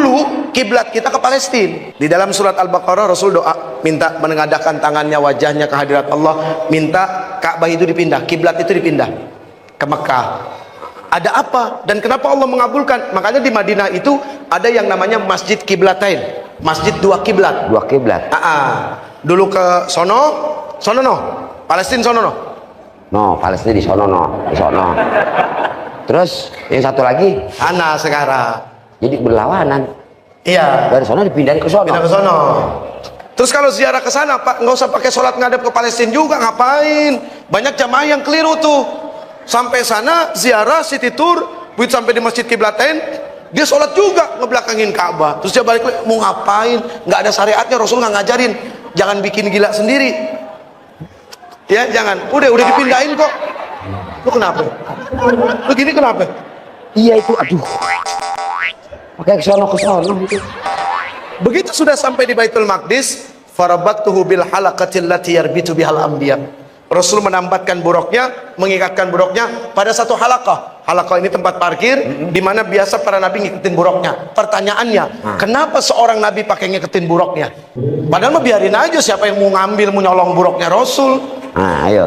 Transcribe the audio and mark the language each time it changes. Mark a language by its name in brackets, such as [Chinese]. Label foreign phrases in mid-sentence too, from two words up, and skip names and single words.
[Indonesian] dulu kiblat kita ke Palestina. Di dalam surat Al-Baqarah Rasul doa minta menengadahkan tangannya, wajahnya ke hadirat Allah, minta Ka'bah itu dipindah, kiblat itu dipindah ke Mekah. Ada apa dan kenapa Allah mengabulkan? Makanya di Madinah itu ada yang namanya Masjid Kiblatain, masjid dua kiblat. Dua kiblat. Dulu ke sono no, Palestina sono no. No, Palestina di sono no, di sono. Terus yang satu lagi, Sana sekarang. jadi berlawanan. Iya. Dari sono dipindahin ke sono. Pindah ke sono. Terus kalau ziarah ke sana, Pak, nggak usah pakai sholat ngadep ke Palestina juga, ngapain? Banyak jamaah yang keliru tuh. Sampai sana ziarah [English] city tour, [Indonesian] buat sampai di Masjid Kiblatain, dia sholat juga ngebelakangin Ka'bah. Terus dia balik lagi, mau ngapain? Nggak ada syariatnya, Rasul nggak ngajarin. Jangan bikin gila sendiri. Ya, jangan. Udah dipindahin kok. Lu kenapa? Lu gini kenapa? Iya itu, aduh. Pakai ke sono gitu. Begitu sudah sampai di Baitul Maqdis, [Arabic] فربطه بالحلقة التي يربط بها الأنبياء. [Indonesian] Rasul menambatkan buruknya, mengikatkan buruknya pada satu halaqah. Halaqah ini tempat parkir di mana biasa para nabi ngikutin buruknya. Pertanyaannya, kenapa seorang nabi pakai ngikutin buruknya? Padahal mah biarin aja siapa yang mau ngambil, mau nyolong buruknya Rasul. Nah, ayo.